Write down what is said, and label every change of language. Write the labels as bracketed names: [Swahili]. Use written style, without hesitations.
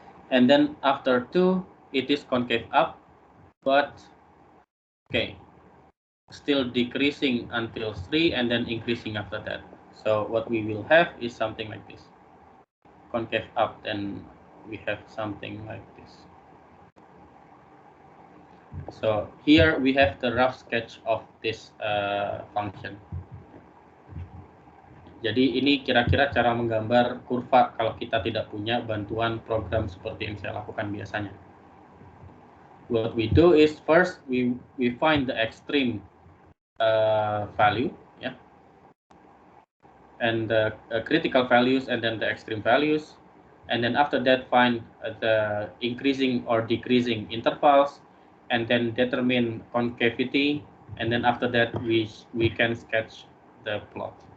[English] And then after 2, it is concave up, but okay, still decreasing until 3 and then increasing after that. So what we will have is something like this. Concave up, then we have something like this. So here we have the rough sketch of this function. [Indonesian] Jadi ini kira-kira cara menggambar kurva kalau kita tidak punya bantuan program seperti yang saya lakukan biasanya. [English] What we do is first we find the extreme value, yeah, and the critical values, and then the extreme values, and then after that find the increasing or decreasing intervals, and then determine concavity, and then after that we can sketch the plot.